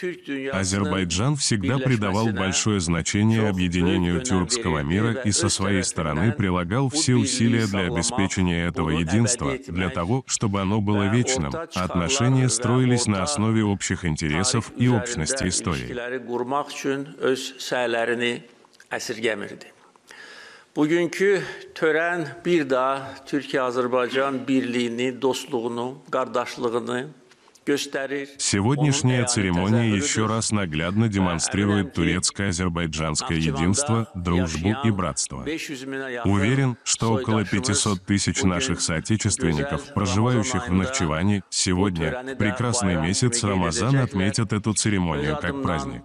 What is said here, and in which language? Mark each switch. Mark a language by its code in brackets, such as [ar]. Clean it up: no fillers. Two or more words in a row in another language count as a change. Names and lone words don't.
[ru] Азербайджан всегда придавал большое значение объединению тюркского мира и со своей стороны прилагал все усилия для обеспечения этого единства, для того, чтобы оно было вечным, а отношения строились на основе общих интересов и общности истории. [tr] Bugünkü tören bir daha Türkiye-Azerbaycan birliğini, dostluğunu, kardeşliğini gösterir. [ru] Сегодняшняя церемония еще раз наглядно демонстрирует турецко-азербайджанское единство, дружбу и братство. Уверен, что около 500 тысяч наших соотечественников, проживающих в Нахчыване, сегодня, прекрасный месяц Рамазан, отметят эту церемонию как праздник.